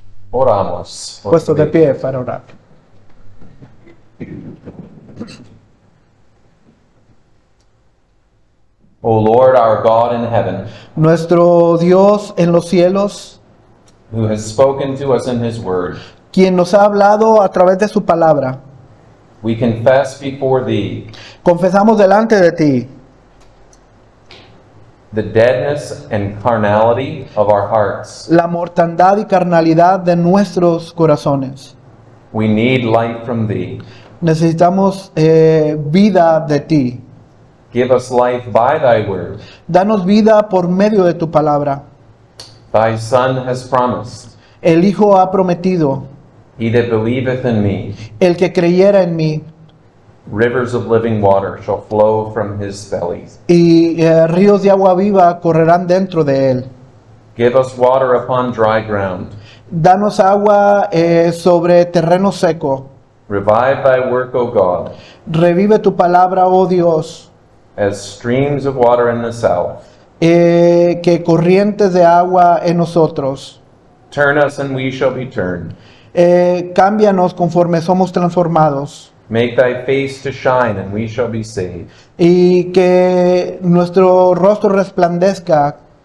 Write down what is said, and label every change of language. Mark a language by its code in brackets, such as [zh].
[es] Oramos. Puesto de pie para orar. [en] O Lord, our God in heaven, [es] Nuestro Dios en los cielos, [en] who has spoken to us in his word, [es] quien nos ha hablado a través de su palabra, [en] we confess before thee [es] confesamos delante de ti [en] the deadness and carnality of our hearts. [es] la mortandad y carnalidad de nuestros corazones. [en] We need light from thee. [es] Necesitamos vida de ti. [en] Give us life by thy word. [es] Danos vida por medio de tu palabra. [en] Thy Son has promised, [es] El Hijo ha prometido: [en] he that believeth in me, [es] el que creyera en mí, [en] rivers of living water shall flow from his belly. [es] y ríos de agua viva correrán dentro de él. [en] Give us water upon dry ground. [es] Danos agua sobre terreno seco. [en] Revive thy work, O God, [es] Revive tu palabra, oh Dios, [en] as streams of water in the south. [es] que corrientes de agua en nosotros. [en] Turn us and we shall be turned. [es] Cámbianos conforme somos transformados. [en] Make thy face to shine and we shall be saved. [es] Y que nuestro rostro resplandezca.